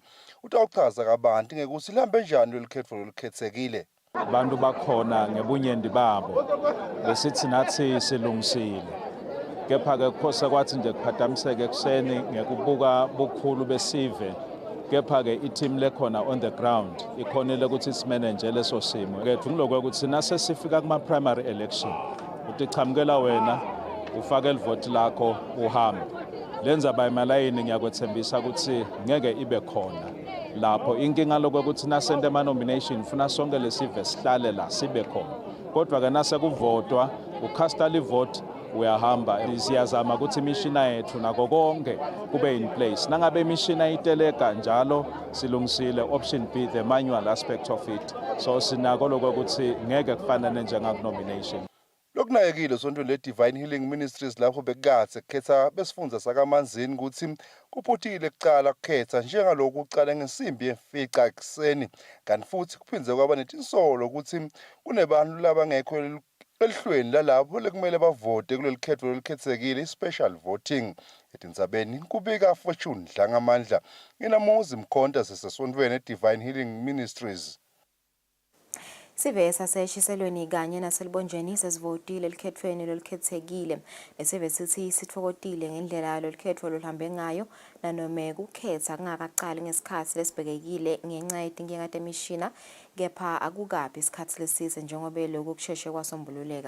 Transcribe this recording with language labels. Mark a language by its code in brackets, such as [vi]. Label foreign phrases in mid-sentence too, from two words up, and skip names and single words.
[ss] Utawuchaza kabanti ngekuthi lihambe njani lolukhethwa lolukhethekile. Abantu bakhona ngebunyenti babo besithi nathi silungisile. Kepha-ke kuphose kwathi nje kuphazamiseke ekuseni ngekubuka bukhulu besive. Kepha-ke i-team lekhona [en] on the ground [ss] ikhonile ukuthi simanage leso simo. Kethu ngilokho ukuthi nase sifika kuma-primary election uthi chamukela wena ufake livoti lakho uhambe. Lenza bayemalayini ngiyakwethembisa ukuthi ngeke ibe khona lapho. Inkinga lokho ukuthi nasente ama-nomination funa sonke lesive sihlale la sibe khona. Kodwa-ke nase kuvotwa ucasta livoti uyahamba. Siyazama ukuthi imishina yethu nako konke kube [en] in place. [ss] Nangabe imishina iteleka njalo silungisile [en] option B, the manual aspect of it. [ss] So sinako lokho ukuthi ngeke kufanele njengak-nomination. Lokunakekile sontweni le-Divine Healing Ministries lapho bekade kukhetha besifundza sakaManzini ukuthi kuphuthile kucala kukhetha njengalokhu kucala ngensimbi yemfica ekuseni. Kanti futhi kuphindze kwaba netinsolo ukuthi kunebantu labangekho elihlweni lalabo lekumele bavote kuleli khetho lolukhethekile i-special voting. Etindzabeni kubika Fortune Dlangamandla. Nginamuzi Mkhonta sisesontweni e-Divine Healing Ministries. Sive saseshiselweni kanye naselibonjeni sesivotile elikhethweni lolukhethekile. Lesive sithi sitfokotile ngendlela lolukhethwa luhambe ngayo nanome kukhetha kungakaqali ngesikhathi lesibhekekile ngenxa yetinkinga temishina, kepha akukabi isikhathi lesise njengoba lokhu kusheshe kwasombululeka.